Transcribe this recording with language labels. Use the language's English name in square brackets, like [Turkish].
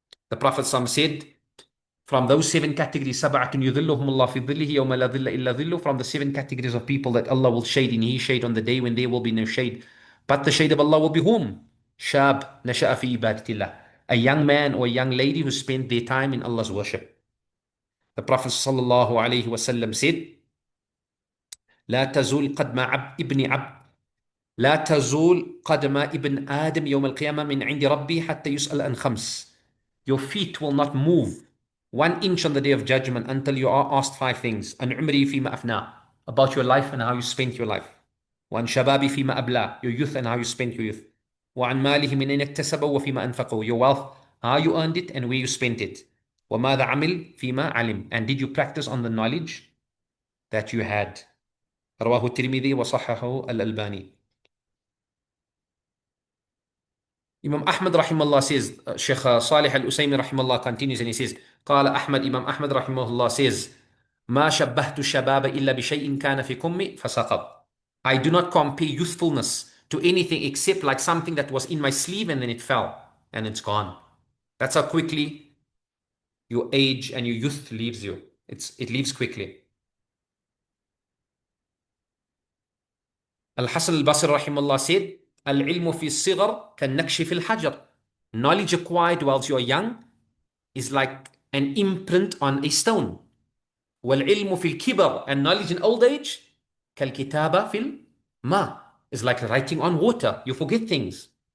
[English] The Prophet said, from those 7 categories, [Arabic] سَبَعَةٌ يُذِلُّهُمُ اللَّهُ فِي ظِلِّهِ يَوْمَ لَا ظِلَّ إِلَّا ظِلُّهُ, [English] from the 7 categories of people that Allah will shade in His shade on the day when there will be no shade. But the shade of Allah will be whom? [Arabic] شاب نشأ في عبادة الله. [English] A young man or a young lady who spent their time in Allah's worship. The Prophet sallallahu alayhi wasallam said, [Arabic] لا تزول قدم ابن عبد لا تزول قدم ابن آدم يوم القيامة من عند ربي حتى يسأل عن 5. [English] Your feet will not move 1 inch on the day of judgment until you are asked 5 things. [Arabic] عن عمري فيما أفناه, [English] about your life and how you spent your life. [Arabic] وعن شبابي فيما أبلاه, [English] your youth and how you spent your youth. [Arabic] وعن ماله من أين اكتسبه وفيما أنفقه, [English] your wealth, how you earned it and where you spent it. [Arabic] وماذا عمل فيما علم, [English] and did you practice on the knowledge that you had. [Arabic] رواه الترمذي وصححه الألباني. [English] Imam Ahmad rahimahullah says, Shaykh Sālih al-Usaymī rahimahullah continues and he says, [Arabic] قال أحمد, [English] Imam Ahmad rahimahullah says, [Arabic] ما شبهت الشباب إلا بشيء كان في كمي فسقط. [English] I do not compare youthfulness to anything except like something that was in my sleeve and then it fell and it's gone. That's how quickly your age and your youth leaves you. It leaves quickly. Al-Hasan al-Basri rahimahullah said, [Arabic] العلم في الصغر كالنقش في الحجر. [English] Knowledge acquired whilst you are young is like an imprint on a stone. [Arabic] والعلم في الكبر, [English] and knowledge in old age [Arabic] كالكتابة في الماء, [English] is like writing on water. You forget things.